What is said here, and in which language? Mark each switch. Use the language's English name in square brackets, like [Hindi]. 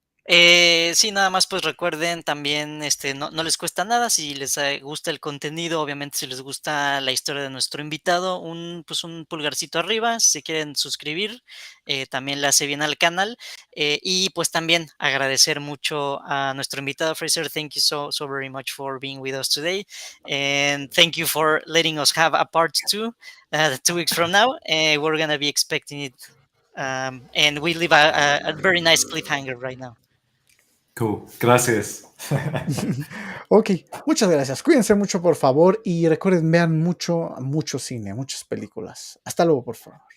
[Spanish] Sí, nada más pues recuerden también, no les cuesta nada si les gusta el contenido, obviamente si les gusta la historia de nuestro invitado, un pulgarcito arriba, si se quieren suscribir, también le hace bien al canal, y pues también agradecer mucho a nuestro invitado Fraser. [English] Thank you so very much for being with us today, and thank you for letting us have a part 2 2 weeks from now. We're gonna be expecting it, and we leave a very nice cliffhanger right now. Cool. Gracias. [Spanish] Ok, muchas gracias. Cuídense mucho, por favor, y recuerden, vean mucho cine, muchas películas. Hasta luego, por favor.